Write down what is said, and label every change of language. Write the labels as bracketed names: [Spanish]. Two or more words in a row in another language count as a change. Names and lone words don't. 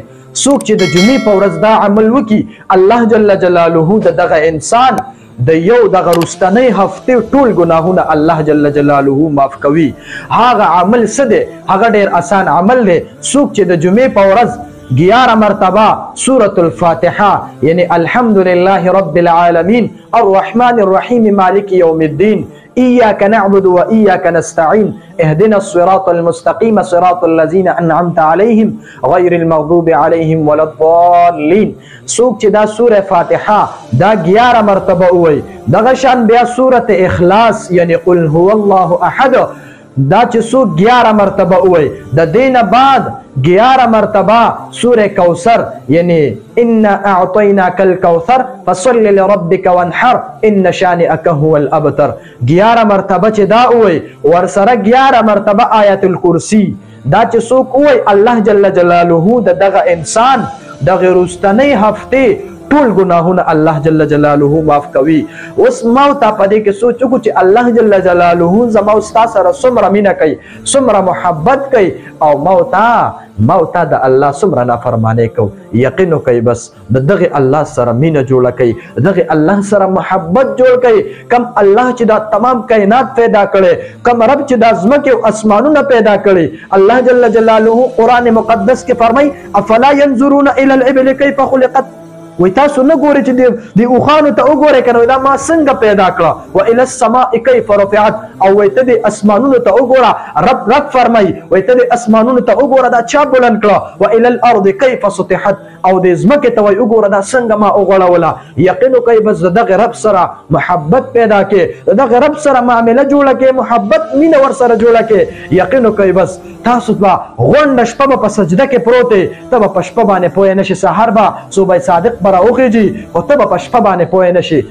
[Pashto] څوک چې د جمعې په ورځ دا عمل وکړي، [Arabic] الله جل جلاله [Pashto] د دغه انسان د یو دغه وروستنۍ هفتې ټول ګناهونه [Arabic] الله جل جلاله [Pashto] معاف کوي. هغه عمل څه دی؟ هغه ډېر آسان عمل دی. څوک چې د جمعې په ورځ 11 مرتبه [Arabic] سورة الفاتحة یعنی الحمدلله رب العالمین الرحمن الرحیم مالک یوم الدین إياك نعبد وإياك نستعين اهدنا الصراط المستقيم صراط الذين أنعمت عليهم غير المغضوب عليهم ولا الضالين. [Pashto] څوک چې دا سوره فاتحه دا 11 مرتبه وایي، دغه شان بیا سوره اخلاص یعنی [Arabic] قل هو الله [Pashto] احد دا چې څوک 11 مرتبه وایي، د دینه بعد 11 مرتبه سوره کوثر یعنی [Arabic] ان اعطیناک الکوثر فصل لربک وانحر ان شانئک هو الابتر [Pashto] 11 مرتبه چې دا وایي، ورسره 11 مرتبه آیت الکرسی دا چې څوک وایي، [Arabic] الله جل جلاله [Pashto] د دغه انسان د وروستنۍ هفتې ټول ګناهونه [Arabic] الله جل جلاله [Pashto] معاف کوي. اوس ما ته په دې کې سوچ وکړو چې [Arabic] الله جل جلاله [Pashto] زما او ستا سره څومره مینه کوي، څومره محبت کوي، او ما ته د الله څومره نافرماني کوو. یقین وکړئ بس د دغه الله سره مینه جوړه کوي، دغه الله سره محبت جوړ کوي. کم الله چې دا تمام کائنات پیدا کړي، کم رب چې دا ځمکې او اسمانونه پیدا کړي، [Arabic] الله جل جلاله [Pashto] قرآن مقدس کې فرمایي [Arabic] افلا ينظرون الى الابل كيف خلقت. [Pashto] وای تاسو نه ګورئ چې د اوښانو ته وګورئ کنه دا ما څنګه پیدا کړه. [Arabic] و الى السماء كيف رفعت، [Pashto] او وای ته د اسمانونو ته وګوره، رب فرمایي وای ته د اسمانونو ته وګوره دا چا بلند کړه. [Arabic] و الى الارض كيف سطحت، [Pashto] او د ځمکې ته وای وګوره دا څنګه ما وغوړوله. یقین وکړئ بس دغه رب سره محبت پیدا کړي، دغه رب سره معامله جوړه کړي، محبت مینه ور سره جوړه کړي. یقین وکړئ بس تاسو به غونډه شپه په سجده کې پروت یې، ته به په شپه باندې پوه نه شې، سحر به صبح صادق به راوخیږي خو ته به په شپه باندې پوه نه شې.